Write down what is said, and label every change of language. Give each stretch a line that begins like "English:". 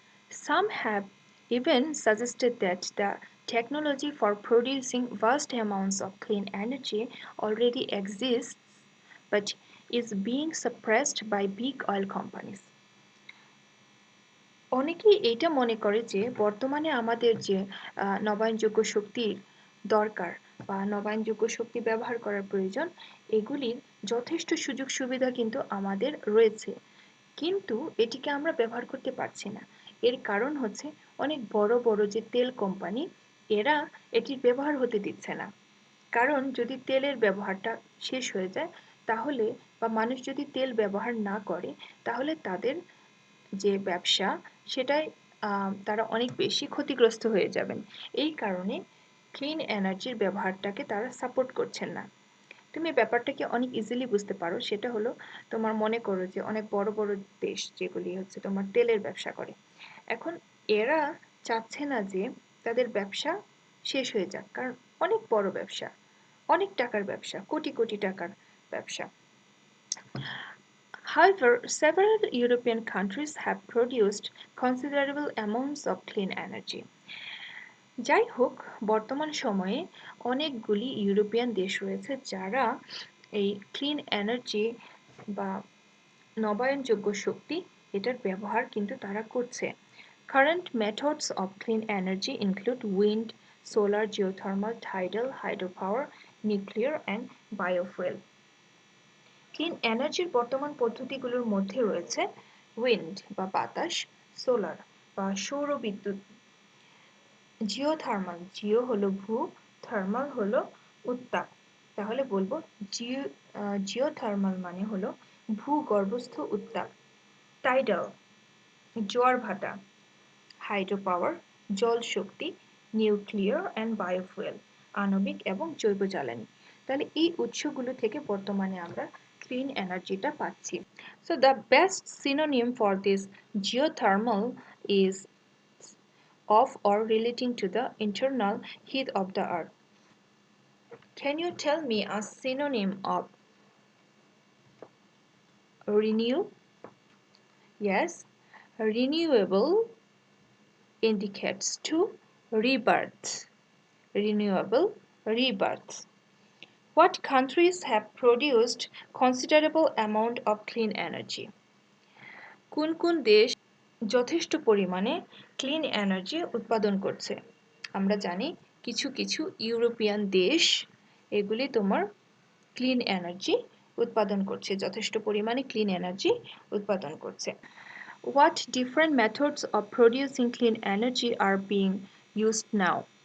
English: Some have even suggested that the technology for producing vast amounts of clean energy already exists but is being suppressed by big oil companies.
Bangla: অনেকেই এইটা মনে করে যে বর্তমানে আমাদের যে নবায়নযোগ্য শক্তির দরকার বা নবায়নযোগ্য শক্তি ব্যবহার করার প্রয়োজন এগুলির যথেষ্ট সুযোগ সুবিধা কিন্তু আমাদের রয়েছে কিন্তু এটিকে আমরা ব্যবহার করতে পারছি না। এর কারণ হচ্ছে অনেক বড় বড় যে তেল কোম্পানি এরা এটির ব্যবহার হতে দিচ্ছে না। কারণ যদি তেলের ব্যবহারটা শেষ হয়ে যায় তাহলে বা মানুষ যদি তেল ব্যবহার না করে তাহলে তাদের যে ব্যবসা সেটাই তারা অনেক বেশি ক্ষতিগ্রস্ত হয়ে যাবেন। এই কারণে ক্লিন এনার্জির ব্যবহারটাকে তারা সাপোর্ট করছেন না। তুমি ব্যাপারটাকে অনেক ইজিলি বুঝতে পারো সেটা হলো তোমার মনে করো যে অনেক বড় বড় দেশ যেগুলি হচ্ছে তোমার তেলের ব্যবসা করে এখন এরা চাচ্ছে না যে তাদের ব্যবসা শেষ হয়ে যাক কারণ অনেক বড় ব্যবসা অনেক টাকার ব্যবসা কোটি কোটি টাকার ব্যবসা।
English: However, several European countries have produced considerable amounts of clean energy.
Bangla: যাই হোক বর্তমান সময়ে অনেকগুলি ইউরোপিয়ান দেশ রয়েছে যারা এই ক্লিন এনার্জি বা নবায়নযোগ্য শক্তি এটার ব্যবহার কিন্তু তারা করছে।
English: Current methods of clean energy include wind, solar, geothermal, tidal, hydropower, nuclear and biofuel.
Bangla: Clean এনার্জির বর্তমান পদ্ধতিগুলোর মধ্যে রয়েছে উইন্ড বা বাতাস, সোলার বা সৌর বিদ্যুৎ, জিওথার্মাল জিও হলো ভূ থার্মাল হলো উত্তাপ তাহলে বলবো জিওথার্মাল মানে হলো ভূগর্ভস্থ উত্তাপ, টাইডাল জোয়ার ভাটা, হাইড্রো পাওয়ার জল শক্তি, নিউক্লিয়ার অ্যান্ড বায়োফুয়েল আণবিক এবং জৈব জ্বালানি। তাহলে এই উৎসগুলো থেকে বর্তমানে আমরা ক্লিন এনার্জিটা পাচ্ছি।
English: So the best synonym for this geothermal is of or relating to the internal heat of the earth. Can you tell me a synonym of renew? Yes, renewable indicates to rebirth. Renewable rebirth. What countries have produced considerable amount of clean energy?
Bangla: কোন কোন দেশ যথেষ্ট পরিমাণে clean energy উৎপাদন করছে? আমরা জানি কিছু কিছু ইউরোপিয়ান দেশ এগুলি তোমার ক্লিন এনার্জি উৎপাদন করছে যথেষ্ট পরিমাণে ক্লিন এনার্জি উৎপাদন করছে।
English: What different methods of producing clean energy are being used now?